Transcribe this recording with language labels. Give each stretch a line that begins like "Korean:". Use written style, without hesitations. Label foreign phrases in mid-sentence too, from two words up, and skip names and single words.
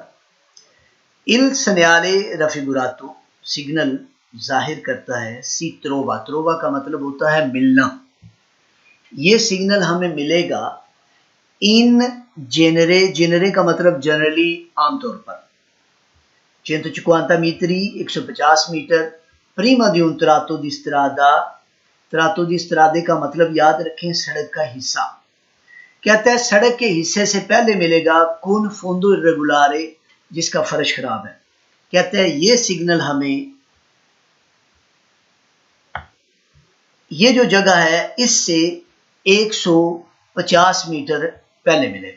Italian: il segnale raffigurato
Hindi: सिग्नल जाहिर करता है
Italian: si trova, trova
Hindi: का मतलब होता है मिलना। ये सिग्नल हमें मिलेगा
Italian: in genere,
Hindi: जेनरे का मतलब जनरली आमतौर पर 150 मीटरी 150 मीटर
Italian: prima di un tratto di strada, tratto di strade
Hindi: का मतलब याद रखें सड़क का हिस्सा। कहता है सड़क के हिस्से से पहले मिलेगा
Italian: con fondo irregolare
Hindi: जिसका फर्श खराब है। कहते हैं ये सिग्नल हमें ये जो जगह है इससे 150 मीटर पहले मिलेगा।